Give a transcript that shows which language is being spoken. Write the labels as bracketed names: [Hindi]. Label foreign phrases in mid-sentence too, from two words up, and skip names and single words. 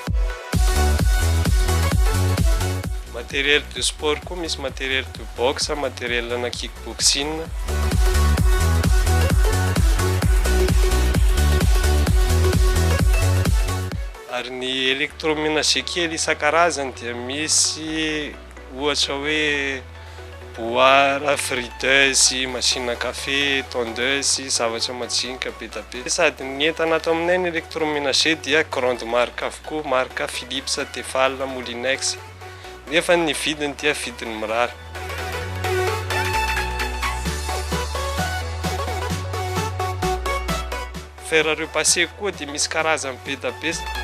[French] Matériel de sport [Malagasy] koa misy [French] matériel de boxe matériel na kickboxing. [Malagasy] Ary ny électroménager kely isan-karazany dia misy ohatra hoe [French] boire, friteuse, machine à café, tondeuse, [Malagasy] zavatra majinika be da be. Sady ny entana ato aminay ny électroménager dia [French] grande marque [Malagasy] avokoa, marque Philips, Tefal, Molinex. Nefa ny vidiny dia vidiny mirary. [French] Fer à repasser [Malagasy] koa dia misy karazany be da be.